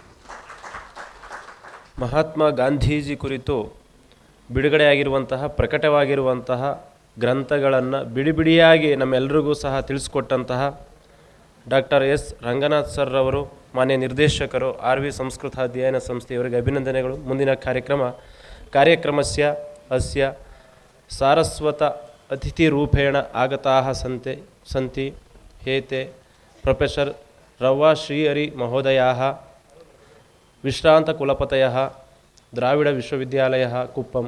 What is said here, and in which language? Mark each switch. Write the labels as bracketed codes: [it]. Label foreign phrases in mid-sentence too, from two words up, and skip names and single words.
[kn] ಮಹಾತ್ಮ ಗಾಂಧೀಜಿ ಕುರಿತು ಬಿಡುಗಡೆಯಾಗಿರುವಂತಹ ಪ್ರಕಟವಾಗಿರುವಂತಹ ಗ್ರಂಥಗಳನ್ನು ಬಿಡಿಯಾಗಿ ನಮ್ಮೆಲ್ಲರಿಗೂ ಸಹ ತಿಳಿಸ್ಕೊಟ್ಟಂತಹ ಡಾಕ್ಟರ್ ಎಸ್ ರಂಗನಾಥ್ ಸರ್ ಅವರು, ಮಾನ್ಯ ನಿರ್ದೇಶಕರು, RV ಸಂಸ್ಕೃತ ಅಧ್ಯಯನ ಸಂಸ್ಥೆಯವರಿಗೆ ಅಭಿನಂದನೆಗಳು. ಮುಂದಿನ ಕಾರ್ಯಕ್ರಮ [sa] कार्यक्रमस्य अस्य सारस्वत अतिथिरूपेण आगताः सन्ति एते प्रोफेसर् रव्वा श्रीहरि महोदयाः, विश्रान्तकुलपतयः, द्राविडविश्वविद्यालयः कुप्पं।